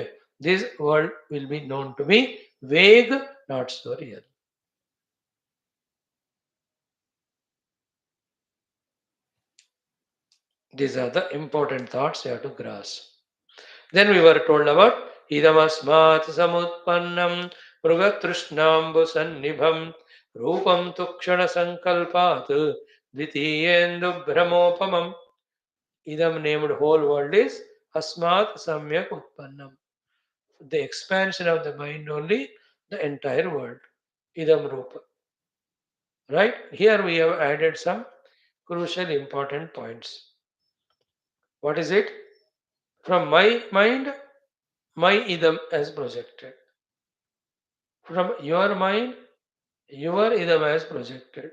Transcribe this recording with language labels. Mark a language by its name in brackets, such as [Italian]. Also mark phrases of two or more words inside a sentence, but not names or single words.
[English] This world will be known to be vague, not so real. These are the important thoughts you have to grasp. Then we were told about [Sanskrit] इदमस्मत् समुत्पन्नं मृगतृष्णाम्बु सन्निभं रूपं तुक्षण सङ्कल्पात् द्वितीयेन्दु ब्रह्मोपमम्. [English] Idam named whole world is [Sanskrit] अस्मत् सम्यक् उत्पन्नम्. [English] The expansion of the mind only, the entire world. [Sanskrit] इदं रूप. [English] Right? Here we have added some crucial important points. What is it? From my mind, my idam as projected. From your mind, your idam as projected.